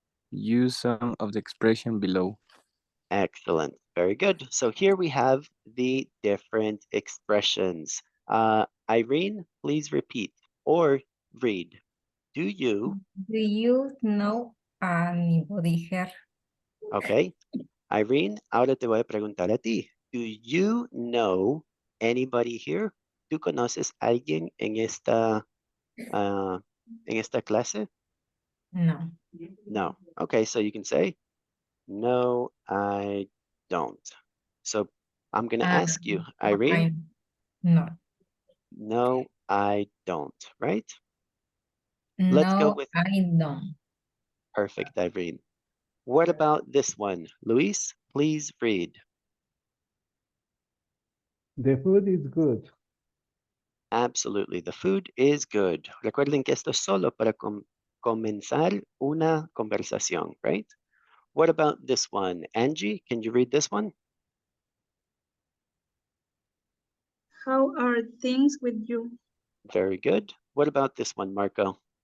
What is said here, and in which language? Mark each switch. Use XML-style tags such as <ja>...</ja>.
<en>Use some of the expression below. Excellent. Very good. So here we have the different expressions. Irene, please repeat or read. Do you, Do you know anybody here? okay?</en> <es>Irene, ahora te voy a preguntar a ti.</es> <en>Do you know anybody here?</en> <es>¿Tú conoces a alguien en esta clase?</es> <en>No. No. Okay, so you can say, no, I don't. So I'm going to ask you, Irene. No. No, I don't, right? Let's go No, with I don't. perfect, Irene. What about this one? Luis, please read. The food is good. Absolutely, the food is good.</en> <es>Recuerden que esto es solo para comenzar una conversación, right?</es> <en>What about this one? Angie, can you read this one? How are things with you? Very good. What about this one, Marco?</en>